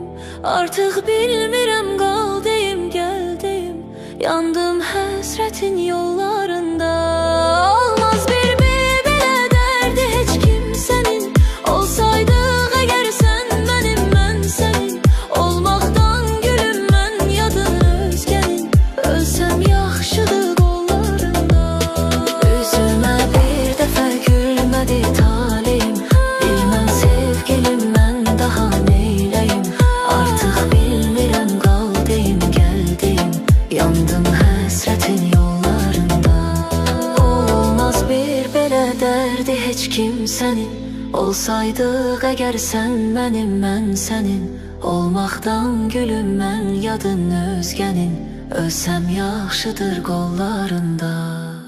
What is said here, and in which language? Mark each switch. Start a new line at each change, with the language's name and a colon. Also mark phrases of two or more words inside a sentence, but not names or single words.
Turkish: Artık bilmirem kaldıyım geldim. Yandım hasretin yollarında. Olmaz bir belə derdi hiç kimsenin. Olsaydık eğer sen benim ben senin.
Azerbaijani: Olmaqdan gülüm mən yadın özgənin. Ölsəm yaxşıdır qollarında.
Turkish: Üzüme bir defa gülmedi talihim. Bilmem sevgilim ben daha neyleyim. Artık bilmirem kaldıyım geldim. Yandım hasretin yollarında. Olmaz bir belə derdi hiç kimsenin. Olsaydık eğer sen benim ben senin.
Azerbaijani: Olmaqdan gülüm mən yadın özgənin. Ölsəm yaxşıdır qollarında.